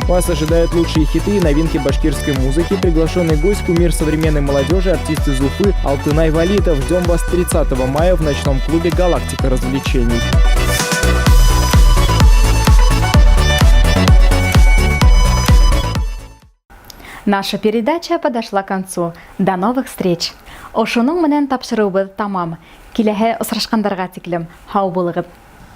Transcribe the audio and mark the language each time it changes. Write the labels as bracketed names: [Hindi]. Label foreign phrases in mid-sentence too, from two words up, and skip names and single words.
[Russian] Вас ожидают лучшие хиты и новинки башкирской музыки. Приглашенный гость, кумир современной молодежи, артист из Уфы Алтынай Валитов. Ждем вас 30 мая в ночном клубе «Галактика развлечений». Наша передача подошла к концу. До новых встреч! [Bashkir] Ошуның менән тапшырыубыз тамам. Киләһе осрашкандарга тиклем. Һау булыгыз!